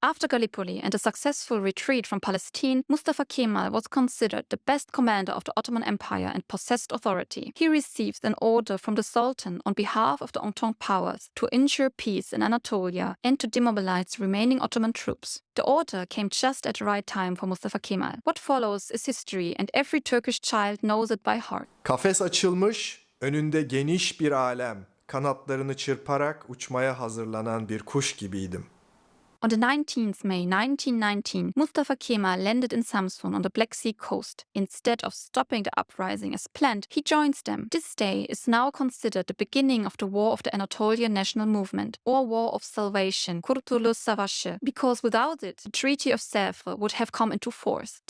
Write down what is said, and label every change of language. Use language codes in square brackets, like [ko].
[en] After Gallipoli and a successful retreat from Palestine, Mustafa Kemal was considered the best commander of the Ottoman Empire and possessed authority. He received an order from the Sultan on behalf of the Entente powers to ensure peace in Anatolia and to demobilize remaining Ottoman troops. The order came just at the right time for Mustafa Kemal. What follows is history, and every Turkish child knows it by heart. [tr] Kafes açılmış, önünde geniş bir alem. Kanatlarını çırparak uçmaya hazırlanan bir kuş gibiydim. [en] On the 19th May 1919, Mustafa Kemal landed in Samsun on the Black Sea coast. Instead of stopping the uprising as planned, he joins them. This day is now considered the beginning of the War of the Anatolian National Movement, or War of Salvation, Kurtuluş Savaşı, because without it, the Treaty of Sèvres would have come into force.